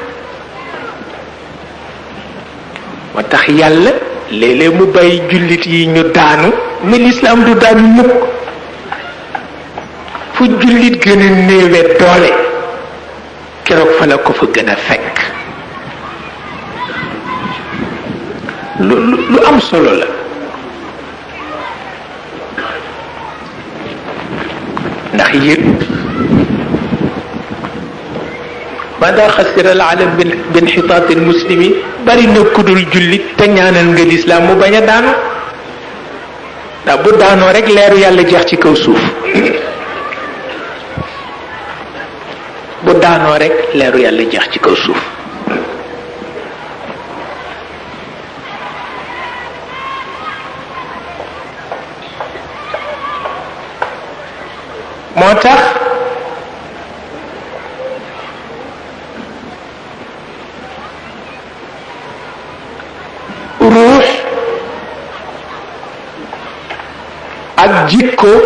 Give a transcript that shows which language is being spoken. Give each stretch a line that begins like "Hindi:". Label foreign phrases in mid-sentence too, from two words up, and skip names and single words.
Wolof: moo tax yàlla léeg-léeg mu bàyyi jullit yi ñu daanu mais l'islam du daanu mukk fu jullit gën a néewe doole keroog fa la ko fa gën a fekk lu am solo la ndax yéen
Arabic: ماذا خسر العالم بانحطاط المسلمين
Wolof: bari na kudul jullit te ñaanal nga lislaam mu bañ a daanu ndax bu daanoo rek leeru yàlla jeex ci kaw suuf bu daanoo rek leeru yàlla jeex ci kaw suuf moo tax ruux ak jikko